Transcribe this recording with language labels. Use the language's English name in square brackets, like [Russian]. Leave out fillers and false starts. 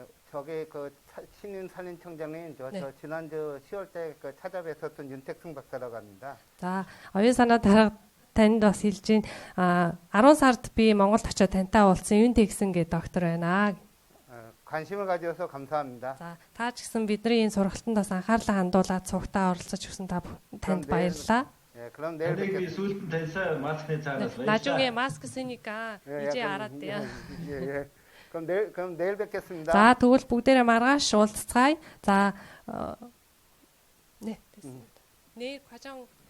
[Korean] 저기 그 신인 산림청장님 저 지난주 10월 때 그 찾아뵀었던 윤택승 박사라고 합니다. [Mongolian] За оюун санаа танд бас хэлж байна. 10 сард би Монголд очиод тантай уулзсан Юн Тэгсэн гэ доктор байна. [Korean] 관심을 가져서 감사합니다. [Mongolian] За та ч гэсэн бидний энэ сургалтанд бас анхаарлаа хандуулаад цугтаа оролцож өгсөн танд баярлалаа. [Korean] 예, 그럼 내일 뵙겠습니다. [Mongolian] сүүлд нь таньсаа маскны цаанаас баярлалаа. [Korean] 나중에 마스크 쓰니까 이제 알았대요. 예. 그럼 내일 뵙겠습니다. [Mongolian] За тэгвэл бүгдээрээ маргааш уулзцгаая. За [Korean] 네, 됐습니다. 내일 과정